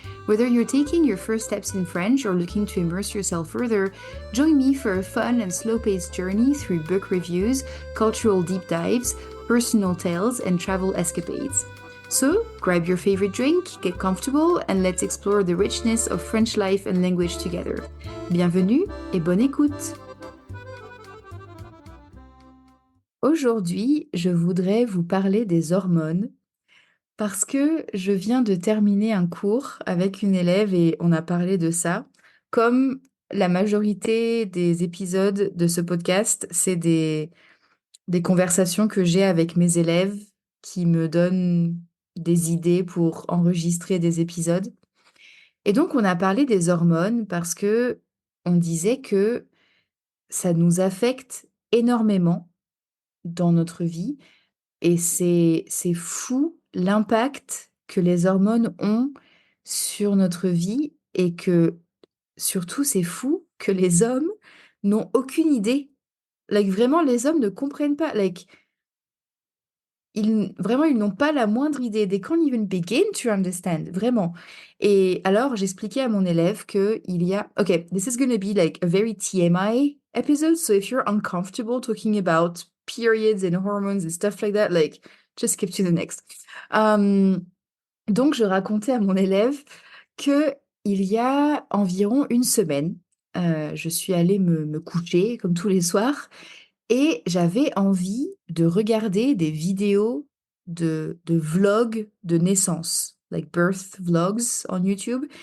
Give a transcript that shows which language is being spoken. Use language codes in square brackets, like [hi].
[en] Whether you're taking your first steps in French or looking to immerse yourself further, join me for a fun and slow-paced journey through book reviews, cultural deep dives, personal tales, and travel escapades. So, grab your favorite drink, get comfortable, and let's explore the richness of French life and language together. [fr] Bienvenue et bonne écoute! Aujourd'hui, je voudrais vous parler des hormones parce que je viens de terminer un cours avec une élève et on a parlé de ça. Comme la majorité des épisodes de ce podcast, c'est des conversations que j'ai avec mes élèves qui me donnent des idées pour enregistrer des épisodes. Et donc, on a parlé des hormones parce que on disait que ça nous affecte énormément dans notre vie. Et c'est fou l'impact que les hormones ont sur notre vie et que surtout c'est fou que les hommes n'ont aucune idée. Like vraiment les hommes ne comprennent pas. Like ils n'ont pas la moindre idée. [en] They can't even begin to understand, vraiment. [fr] Et alors, j'expliquais à mon élève que il y a... [en] Okay, this is gonna be like a very TMI episode, so if you're uncomfortable talking about periods and hormones and stuff like that, like, just skip to the next. [fr] Donc, je racontais à mon élève que il y a environ une semaine, je suis allée me coucher, comme tous les soirs, et j'avais envie de regarder des vidéos de vlogs de naissance, [en] like birth vlogs on YouTube.